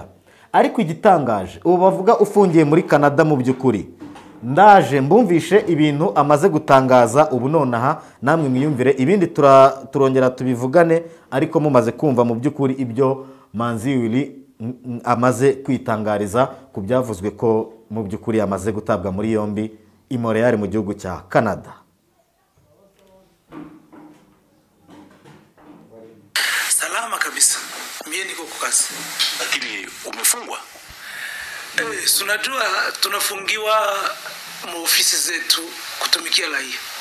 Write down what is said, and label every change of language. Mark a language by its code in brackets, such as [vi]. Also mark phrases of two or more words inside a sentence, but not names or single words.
[rw] Ariko igitangaje, ubu bavuga ufungiye muri Canada mu by'ukuri, ndaje mbumvishe ibintu amaze gutangaza ubu nonaha, namwe mwiyumvire, ibindi turongera tubivugane, ariko mumaze kumva mu by'ukuri ibyo Manzi Willy amaze kwitangariza ku byavuzwe ko mu by'ukuri amaze gutabwa muri yombi i Montreal mu gihugu cya Canada. [sw] Salama kabisa, mimi niko kwa kazi. Lakini umefungwa? Unajua tunafungiwa mu ofisi zetu kutumikia raia.